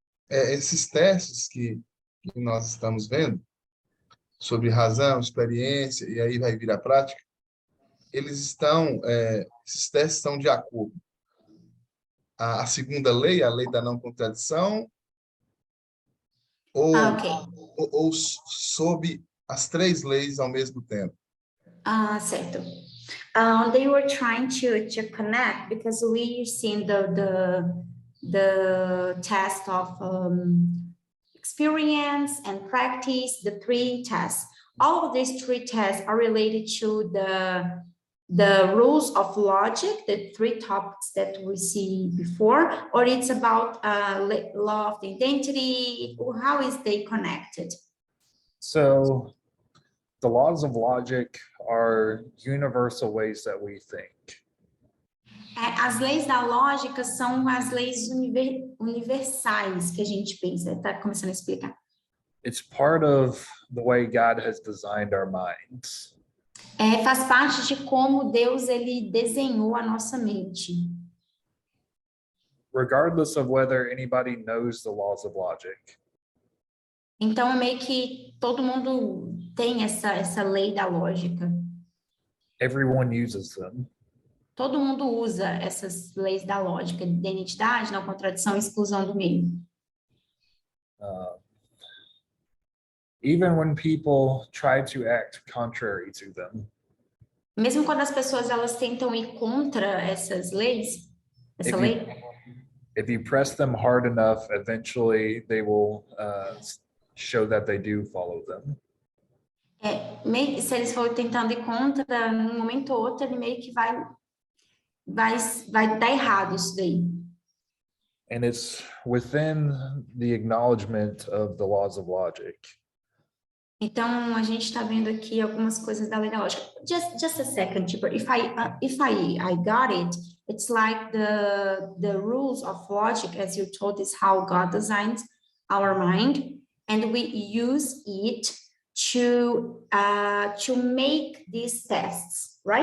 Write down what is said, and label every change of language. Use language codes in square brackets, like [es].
[pt] Esses testes que nós estamos vendo, sobre razão, experiência, e aí vai vir a prática, esses testes estão de acordo. A segunda lei, a lei da não contradição, ou sob as três leis ao mesmo tempo? Certo. [en] They were trying to connect, because we seen the test of experience and practice, the three tests. All of these three tests are related to the rules of logic, the three topics that we see before, or it's about law of the identity. How is they connected? So the laws of logic are universal ways that we think. [pt] As leis da lógica são as leis universais que a gente pensa. Está começando a explicar. [en] It's part of the way God has designed our minds. [pt] Faz parte de como Deus ele desenhou a nossa mente. [en] Regardless of whether anybody knows the laws of logic. [pt] Então, é meio que todo mundo tem essa lei da lógica. [en] Everyone uses them. [pt] Todo mundo usa essas leis da lógica, de identidade, não contradição, exclusão do meio. [en] Even when people try to act contrary to them. [pt] Mesmo quando as pessoas elas tentam ir contra essas leis, essa lei. [en] If you press them hard enough, eventually they will show that they do follow them. [pt] Se eles forem tentando ir contra, num momento ou outro, ele meio que vai dar errado isso daí. [en] And it's within the acknowledgement of the laws of logic. [pt] Então, a gente está vendo aqui algumas coisas da lei da lógica. [en] Just a second, tipo, if I got it, it's like the rules of logic, as you told, is how God designed our mind, and we use it to make these tests,